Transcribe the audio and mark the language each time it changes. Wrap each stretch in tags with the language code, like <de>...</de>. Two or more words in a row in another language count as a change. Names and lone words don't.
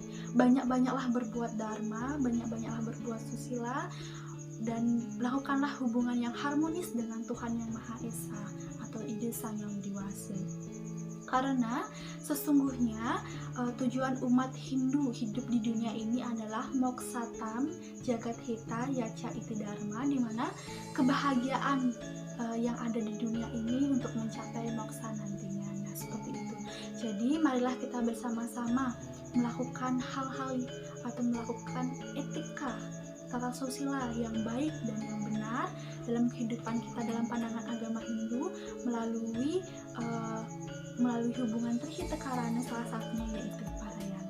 <id>Banyak-banyaklah berbuat dharma, banyak-banyaklah berbuat susila, dan lakukanlah hubungan yang harmonis dengan Tuhan Yang Maha Esa atau Ide Sang Yang Widiwasa. Karena sesungguhnya tujuan umat Hindu hidup di dunia ini adalah</id> <sa>मोक्षार्थं जगद्धिताय च इति धर्मः,</sa> <id>di mana kebahagiaan yang ada di dunia ini untuk mencapai moksa nantinya. Nah, seperti itu. Jadi marilah kita bersama-sama melakukan hal-hal atau melakukan etika tata susila yang baik dan yang benar dalam kehidupan kita dalam pandangan agama Hindu melalui hubungan trihita karana, salah satunya yaitu parayana.</id>